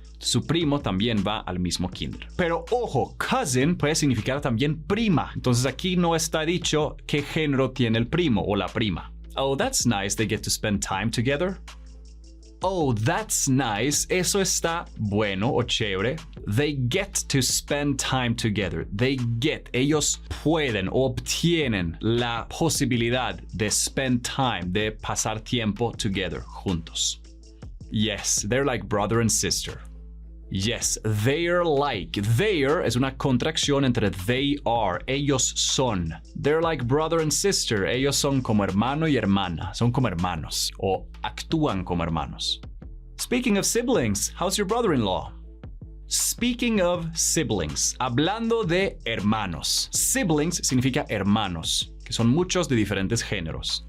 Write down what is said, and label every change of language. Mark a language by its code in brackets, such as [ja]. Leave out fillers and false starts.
[es] Su primo también va al mismo kinder. Pero ojo, cousin puede significar también prima. Entonces aquí no está dicho qué género tiene el primo o la prima. [en] Oh, that's nice they get to spend time together. Oh, that's nice. [es] Eso está bueno o chévere. [en] They get to spend time together. They get. [es] Ellos pueden o obtienen la posibilidad de [en] spend time, [es] de pasar tiempo together, juntos. [en] Yes, they're like brother and sister. Yes, they're like. [es] They're es una contracción entre [en] they are. [es] Ellos son. [en] They're like brother and sister. [es] Ellos son como hermano y hermana. Son como hermanos. O actúan como hermanos. [en] Speaking of siblings, how's your brother-in-law? Speaking of siblings. [es] Hablando de hermanos. Siblings significa hermanos, que son muchos de diferentes géneros.